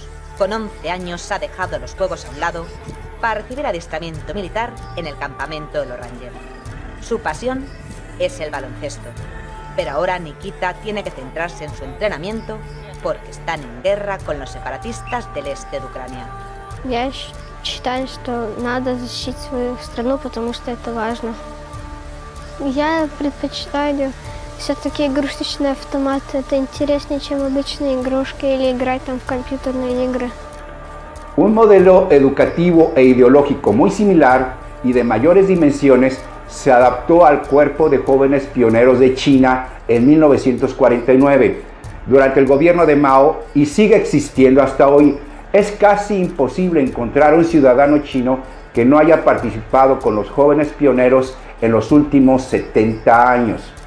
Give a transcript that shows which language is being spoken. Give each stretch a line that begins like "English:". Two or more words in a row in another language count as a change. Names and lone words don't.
Spanish: Con 11 años ha dejado los juegos a un lado para recibir adiestramiento militar en el campamento de los Rangers. Su pasión es el baloncesto, pero ahora Nikita tiene que centrarse en su entrenamiento porque están en guerra con los separatistas del este de Ucrania.
Russian: Я считаю, что надо защитить свою страну, потому что это важно. Я предпочитаю все-таки игрушечные автоматы. Это интереснее, чем обычные игрушки или играть там в компьютерные игры.
Spanish: Un modelo educativo e ideológico muy similar y de mayores dimensiones se adaptó al cuerpo de jóvenes pioneros de China en 1949, durante el gobierno de Mao, y sigue existiendo hasta hoy. Es casi imposible encontrar un ciudadano chino que no haya participado con los jóvenes pioneros en los últimos 70 años.